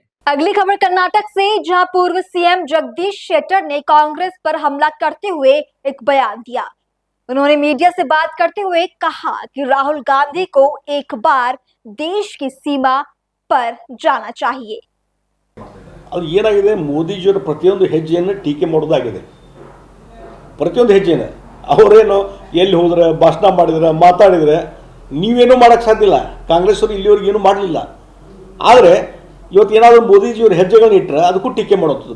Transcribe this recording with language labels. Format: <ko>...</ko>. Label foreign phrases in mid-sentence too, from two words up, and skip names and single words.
<hi>अगली खबर कर्नाटक से, जहां पूर्व सीएम जगदीश शेट्टर ने कांग्रेस पर हमला करते हुए एक बयान दिया। उन्होंने मीडिया से बात करते हुए कहा कि राहुल गांधी को एक बार देश की सीमा पर जाना चाहिए।</hi> <kn>ಅದು ಏನಾಗಿದೆ, ಮೋದಿಜಿಯವರ ಪ್ರತಿಯೊಂದು ಹೆಜ್ಜೆಯನ್ನು ಟೀಕೆ ಮಾಡೋದಾಗಿದೆ. ಪ್ರತಿಯೊಂದು ಹೆಜ್ಜೆನ ಅವರೇನು ಎಲ್ಲಿ ಹೋದ್ರೆ, ಭಾಷಣ ಮಾಡಿದ್ರೆ, ಮಾತಾಡಿದರೆ ನೀವೇನೂ ಮಾಡೋಕ್ಕೆ ಸಾಧ್ಯ ಇಲ್ಲ. ಕಾಂಗ್ರೆಸ್ ಅವರು ಇಲ್ಲಿವರೆಗೆ ಏನೂ ಮಾಡಲಿಲ್ಲ. ಆದರೆ ಇವತ್ತು ಏನಾದರೂ ಮೋದಿಜಿಯವ್ರ ಹೆಜ್ಜೆಗಳನ್ನ ಇಟ್ಟರೆ ಅದಕ್ಕೂ ಟೀಕೆ ಮಾಡೋದು.</kn>